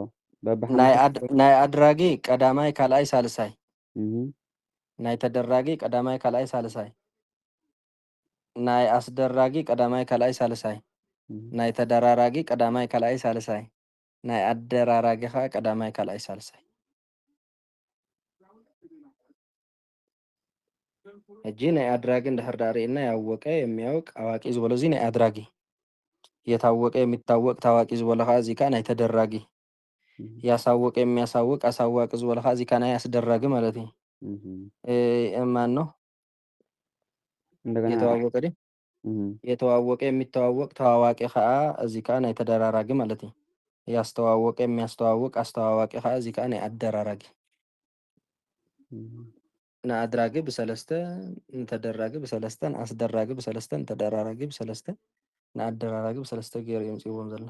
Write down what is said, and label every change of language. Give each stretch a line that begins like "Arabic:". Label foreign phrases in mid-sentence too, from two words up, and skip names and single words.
Tigrinya: ናይ ኣድራጊ ቀዳማይ ካልኣይ ሳልሳይ፣ ናይ ተደራጊ ቀዳማይ ካልኣይ ሳልሳይ፣ ናይ ኣስደራጊ ቀዳማይ ካልኣይ ሳልሳይ፣ ናይ ተደራራጊ ቀዳማይ ካልኣይ ሳልሳይ፣ ናይ ኣደራራጊ ከዓ ቀዳማይ ካልኣይ ሳልሳይ። ሕጂ ናይ ኣድራጊ እንድሕር ዳ ሪእና
Amharic: ያወቀ፣ የሚያውቅ፣ አዋቂ
Tigrinya: ዝበሎ እዚ ናይ ኣድራጊ፣
Amharic: የታወቀ፣ የሚታወቅ፣ ታዋቂ
Tigrinya: ዝበሎ ከዓ እዚ ከዓ ናይ ተደራጊ፣
Amharic: ያሳወቀ፣ የሚያሳውቅ፣ አሳዋቂ
Tigrinya: ዝበሎ ከዓ እዚ ከዓ ናይ ኣስደራጊ ማለት እዩ።
Amharic: ማን ነው እንደገና
Tigrinya: የተዋወቀ ዲ
Amharic: የተዋወቀ የሚተዋወቅ ተዋዋቂ
Tigrinya: ከዓ እዚህ ከዓ ናይ ተደራራጊ ማለት እዩ።
Amharic: ያስተዋወቀ የሚያስተዋውቅ አስተዋዋቂ
Tigrinya: ከዓ እዚህ ከዓ ናይ አደራራጊ ንአድራጊ ብሰለስተ ንተደራጊ ብሰለስተ ንአስደራጊ ብሰለስተ ንተደራራጊ ብሰለስተ ንአደራራጊ ብሰለስተ ገይሩ የምፅዎም ዘሎ